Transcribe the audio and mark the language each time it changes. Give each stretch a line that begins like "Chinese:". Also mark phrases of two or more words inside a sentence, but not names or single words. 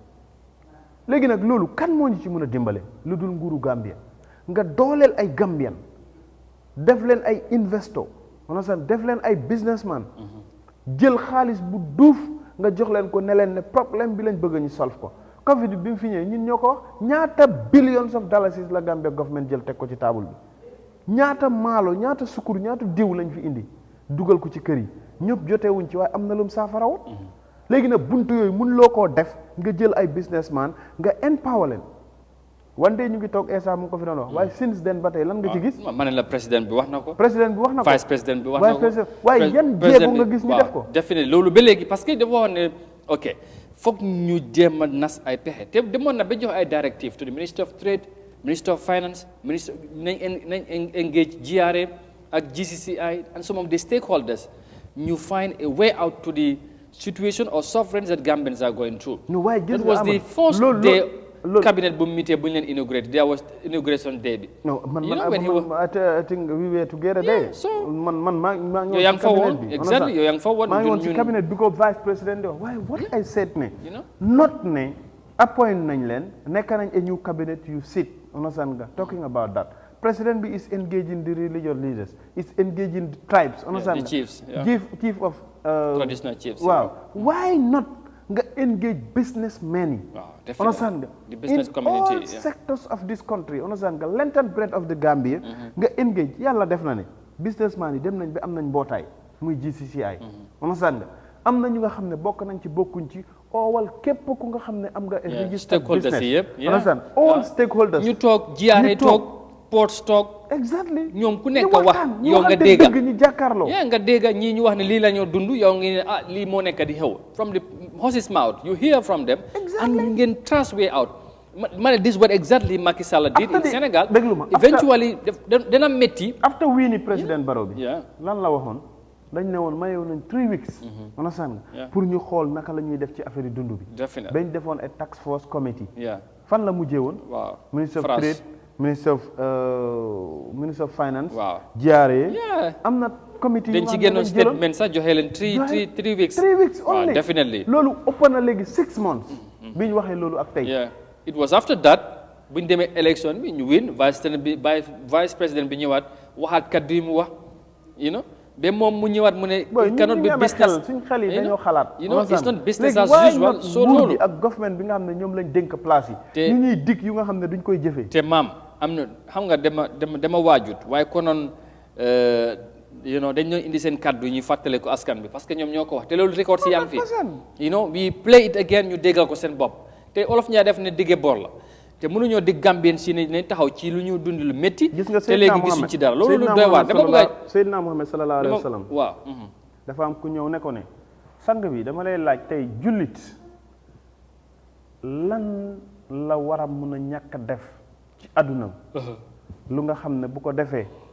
Wolof: léegi nag loolu kan moo ñu ci mën a dimbale lu dul nguuru Gambia nga dooleel ay Gambian def leen ay investor maanaam def leen ay businessman jël xaalis bu duuf nga jox leen ko ne leen ne problème bi lañ bëgg ñu solve ko Covid bi mu fi ñëwee ñun ñoo ko wax ñaata
English: billions of dollars
Wolof: la
English: Gambia government
Wolof: jël teg ko ci table bi ñaata maalo ñaata sukkur ñaata diw lañ fi indi dugal ko ci kër yi ñëpp jotewuñ ci waaye am na lum saafarawut léegi nag buntu yooyu mun loo koo def nga jël ay businessman nga empower leen wante ñu ngi toog Essa mu ngi ko fi doon wax waaye
English: since then
Wolof: ba tey lan nga ci gis. ma ne la président bi wax na ko. président bi wax na ko
French: vice président
Wolof: bi wax na ko waaye yan jéego nga gis ñu def ko. definitely loolu ba léegi
French: parce que
Wolof: dafa wax ne ok foog ñu jéem a nas ay pexe te demoon na ba jox ay
English: directive to the Minister of Trade Minister of Finance
Wolof: ministre nañ engage GRA ak GCCI
English: and some of the stakeholders
Wolof: ñu
English: find a way out to the situation or sufferings that Gambians are going through. No, why? That was the first day cabinet boom meeting
Wolof: bu ñu leen
English: inaugurate. There was inauguration day bi. No, I think we were together there. So
Wolof: man yow yaa ngi fa woon exactly yow yaa ngi fa woon. maa ngi woon ci cabinet bi ko
French: vice président
English: why what I said ne not ne appoint
Wolof: nañ leen nekk nañ
English: a new cabinet you sit understand nga talking about that president bi is engaging the religious leaders is engaging the tribes understand the chiefs chief of traditional chiefs. Wow, why not nga engage businessmen yi understand nga the business in community all sectors of this country
Wolof: understand nga
English: length and breadth of the Gambia
Wolof: nga engage yàlla def na ne businessman yi dem nañ ba am nañ mbootaay muy GCCI understand nga am na ñu nga xam ne bokk nañ ci bokkuñ ci oowal képp ku nga xam ne am nga
English: registered business understand all stakeholders
Wolof: ñu toog GRA toog port stock
English: exactly
Wolof: ñoom ku nekk wax yow nga dégga ñu jàkkaarloo nga dégga ñii ñu wax ne lii la ñoo dund yow ngi ne lii moo nekk di xew
English: from the horse's mouth you hear from them
Wolof: and ngeen trans
English: way out
Wolof: ma ne
English: this is what exactly Macky Sall did in Senegal
Wolof: eventually dana métti
English: after winning
Wolof: président Barrow bi lan la waxoon dañ ne woon mayew nañ
English: 3 weeks understand
Wolof: nga pour ñu xool naka la ñuy def ci affaire yi dund bi bañ defoon a
English: task force committee
Wolof: fan la mujjee woon
English: Minister of Trade Minister of Finance
Wolof: GRA am na committee dañ ci génnoon statement sax joxe leen 3 weeks
English: only definitely
Wolof: loolu ëpp na léegi 6 months bi ñu waxee loolu ak tey
English: it was after that
Wolof: bu ñu demee élection bi ñu win
French: vice président
Wolof: bi ñëwaat waxaat kaddu yi mu wax ba moom mu ñëwaat mu ne
English: cannot be business
Wolof: suñ xel yi dañoo xalaat
English: it's not business as usual so loolu
Wolof: ak government bi nga xam ne ñoom lañ dénk place yi ñu ñuy dig yu nga xam ne duñ koy jëfee te maam am na xam nga dama waajut waaye konoon dañ ñoo indi seen kaddu ñuy fàttale ko askan bi parce que ñoom ñoo ko wax te loolu record si yaa ngi fi
English: we play it again
Wolof: ñu déggal ko seen bopp te olof ñaa def ne digge bor la te mënuñoo dig Gambien si ne taxaw ci lu ñu dund lu métti te léegi gisuñ ci dara loolu lu doy waar dama bëgg Seydina Muhammad
Arabic: صلى الله عليه وسلم
Wolof: waaw dafa am ku ñëw ne ko ne sang bi dama lay laaj tey jullit lan la war a mën a ñàkk def ci àddunam lu nga xam ne bu ko defee